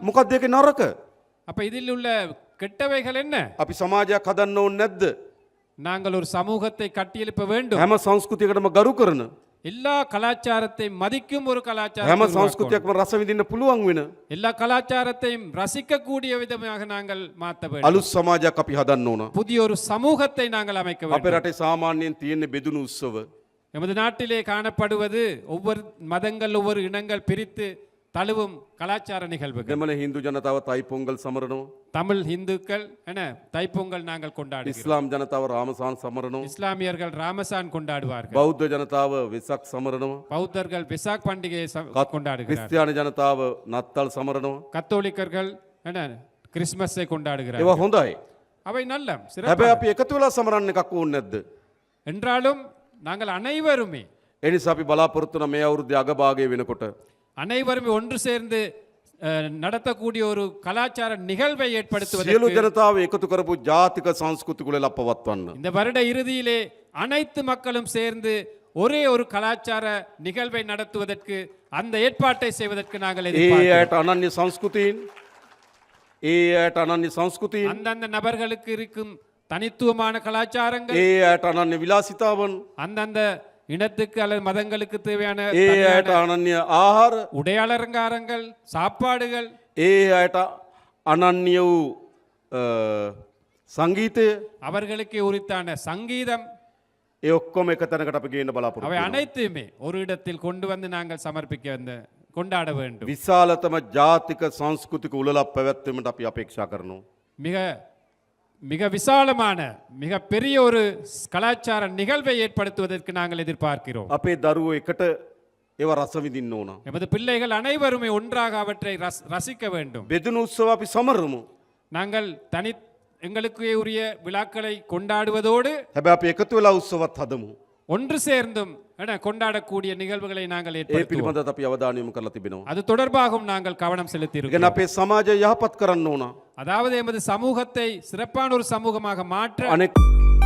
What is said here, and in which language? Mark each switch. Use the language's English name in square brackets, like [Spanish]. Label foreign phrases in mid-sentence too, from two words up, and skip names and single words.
[Sinhala] මොකක්ද ඒකේ නරක? [Tamil] அப்ப இதில் உள்ள கெட்டவைகள் என்ன? [Sinhala] අපි සමාජයක් හදන්න ඕනේ නැද්ද? [Tamil] நாங்கள் ஒரு சமூகத்தை கட்டியெழுப்ப வேண்டும். [Sinhala] හැම සංස්කෘතියකටම ගරු කරන, [Tamil] எல்லா கலாச்சாரத்தையும் மதிக்கும் ஒரு கலாச்சாரம் [Sinhala] හැම [Tamil] உருவாக்கணும். [Sinhala] සංස්කෘතියක්ම රස විඳින්න පුළුවන් වෙන [Tamil] எல்லா கலாச்சாரத்தையும் ரசிக்கக்கூடிய விதமாக நாங்கள் மாற்ற வேண்டும். [Sinhala] අලුත් සමාජයක් අපි හදන්න ඕන. [Tamil] புதிய ஒரு சமூகத்தை நாங்கள் அமைக்க [Sinhala] අපේ [Tamil] வேண்டும். [Sinhala] රටේ සාමාන්‍යයෙන් තියෙන බෙදුණු උත්සව [Tamil] எமது நாட்டிலே காணப்படுவது ஒவ்வொரு மதங்கள் ஒவ்வொரு இனங்கள் பிரித்து தழுவும் கலாச்சார நிகழ்வுகள். [Sinhala] දෙමළ හින්දු ජනතාව තයි පොංගල් සමරනවා. [Tamil] தமிழ் இந்துக்கள் என தைப்பொங்கல் நாங்கள் கொண்டாடுகிறோம். [Sinhala] ඉස්ලාම් ජනතාව රාමසාන් සමරනවා. [Tamil] இஸ்லாமியர்கள் ராமசான் கொண்டாடுவார்கள். [Sinhala] බෞද්ධ ජනතාව වෙසක් සමරනවා. [Tamil] பௌத்தர்கள் விசாக் பண்டிகையை கொண்டாடுகிறார்கள். [Sinhala] ක්‍රිස්තියානි ජනතාව නත්තල් සමරනවා. [Tamil] கத்தோலிக்கர்கள் என கிறிஸ்மஸை [Sinhala] ඒවා [Tamil] கொண்டாடுகிறார்கள். [Sinhala] හොඳයි. [Tamil] அவை நல்ல [Sinhala] හැබැයි [Tamil] சிறப்பு. [Sinhala] අපි එකතු වෙලා සමරන්න එකක් ඕනේ නැද්ද? [Tamil] என்றாலும் நாங்கள் அனைவருமே [Sinhala] ඒ නිසා අපි බලාපොරොත්තු වෙන මේ අවුරුද්දේ අගභාගයේ වෙනකොට [Tamil] அனைவருமே ஒன்று சேர்ந்து நடத்தக்கூடிய ஒரு கலாச்சார நிகழ்வை [Sinhala] සියලු [Tamil] ஏற்படுத்துவதற்கு [Sinhala] ජනතාව එකතු කරපු ජාතික සංස්කෘතික උළෙල පවත්වන්න. [Tamil] இந்த வருட இறுதியிலே அனைத்து மக்களும் சேர்ந்து ஒரே ஒரு கலாச்சார நிகழ்வை நடத்துவதற்கு அந்த ஏற்பாட்டை செய்வதற்கு நாங்கள் [Sinhala] ඒ [Tamil] எதிர்பார்க்கிறோம். [Sinhala] අයට අනන්‍ය සංස්කෘතීන්, ඒ අයට අනන්‍ය සංස්කෘතීන්, [Tamil] அந்தந்த நபர்களுக்கு இருக்கும் தனித்துவமான கலாச்சாரங்கள், [Sinhala] ඒ අයට අනන්‍ය විලාසිතාවන්, [Tamil] அந்தந்த இனத்துக்கு அல்லது மதங்களுக்கு தேவையான [Sinhala] ඒ අයට අනන්‍ය ආහාර, [Tamil] உடையாளங்காரங்கள், சாப்பாடுகள், [Sinhala] ඒ අයට අනන්‍ය වූ සංගීතය, [Tamil] அவர்களுக்கு உரித்தான சங்கீதம், [Sinhala] ඒ ඔක්කොම එක තැනකට අපි ගේන්න බලාපොරොත්තු [Tamil] அவை [Sinhala] වෙනවා. [Tamil] அனைத்துமே ஒரு இடத்தில் கொண்டு வந்து நாங்கள் சமர்ப்பிக்க கொண்டாட வேண்டும். [Sinhala] විශාලතම ජාතික සංස්කෘතික උළෙලක් පැවැත්වීමට අපි අපේක්ෂා කරනවා. [Tamil] மிக மிக விசாலமான மிக பெரிய ஒரு கலாச்சார நிகழ்வை ஏற்படுத்துவதற்கு நாங்கள் எதிர்பார்க்கிறோம். [Sinhala] අපේ දරුවෝ එකට ඒව රස විඳින්න ඕන. [Tamil] எமது பிள்ளைகள் அனைவருமே ஒன்றாக அவற்றை ரசிக்க வேண்டும். [Sinhala] බෙදුණු උත්සව අපි සමරමු. [Tamil] நாங்கள் எங்களுக்கே உரிய விழாக்களை கொண்டாடுவதோடு [Sinhala] හැබැයි අපි එකතු වෙලා උත්සවත් හදමු. [Tamil] ஒன்று சேர்ந்தும் கொண்டாடக்கூடிய நிகழ்வுகளை நாங்கள் [Sinhala] ඒ [Tamil] ஏற்படுத்துவோம். [Sinhala] පිළිබඳව අපි අවධානය යොමු කරලා තිබෙනවා. [Tamil] அது தொடர்பாகவும் நாங்கள் கவனம் செலுத்தி [Sinhala] ඉගෙන [Tamil] இருக்கிறோம். [Sinhala] අපේ සමාජය යහපත් කරන්න ඕන. [Tamil] அதாவது எமது சமூகத்தை சிறப்பான ஒரு சமூகமாக மாற்ற [Sinhala] අනෙක්